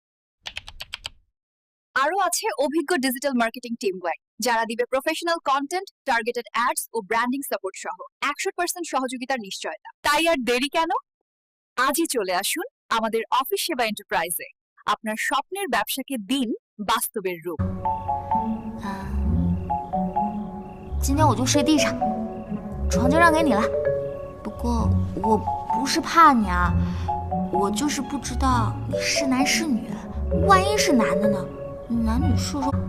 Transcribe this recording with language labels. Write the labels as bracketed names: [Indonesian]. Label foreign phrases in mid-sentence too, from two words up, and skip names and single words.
[Bangla] আরও আছে অভিজ্ঞ [English] digital marketing [Bangla] টিম যারা দিবে [English] professional content, targeted ads [Bangla] ও [English] branding support [Bangla] সহ 100% সহযোগিতার নিশ্চয়তা। তাই আর দেরি কেন? আজই চলে আসুন আমাদের অফিস সেবা এন্টারপ্রাইজে। আপনার স্বপ্নের ব্যবসাকে দিন বাস্তবের রূপ। [Chinese] 今天我就睡地上，床就让给你了。不过我不是怕你啊，我就是不知道你是男是女，万一是男的呢？男女授受。